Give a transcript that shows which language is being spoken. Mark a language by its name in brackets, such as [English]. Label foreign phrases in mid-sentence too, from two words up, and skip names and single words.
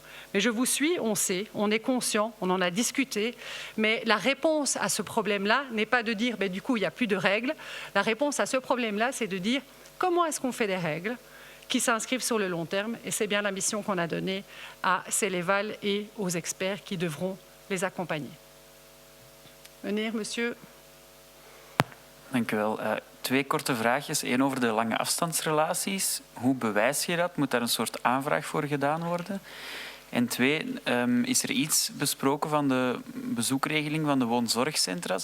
[French] Mais je vous suis, on sait, on est conscient, on en a discuté, mais la réponse à ce problème-là n'est pas de dire du coup il n'y a plus de règles. La réponse à ce problème-là, c'est de dire comment est-ce qu'on fait des règles qui s'inscrivent sur le long terme, et c'est bien la mission qu'on a donnée à Céléval et aux experts qui devront les accompagner. [Dutch] Meneer, monsieur. Dank u wel. 2 korte vraagjes. 1 over de lange afstandsrelaties. Hoe bewijs je dat? Moet daar een soort aanvraag voor gedaan worden? En 2, is er iets besproken van de bezoekregeling van de woonzorgcentra?